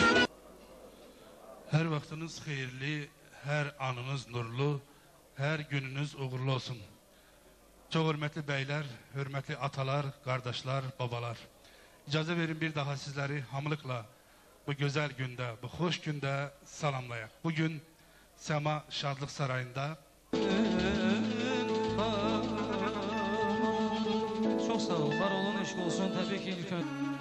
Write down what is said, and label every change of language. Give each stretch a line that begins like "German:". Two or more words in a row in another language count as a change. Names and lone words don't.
Azerbaijani: Hər vaxtınız xeyirli, hər anınız nurlu, hər gününüz uğurlu olsun. Çox hörmətli bəylər, hörmətli atalar, qardaşlar, babalar. İcazə verin bir daha sizləri hamılıqla bu gözəl gündə, bu xoş gündə salamlayaq. Bugün Səma Şadlıq Sarayında
Turkish: Çok sağ ol, var olun, eşk olsun. Tabii ki ilk önce.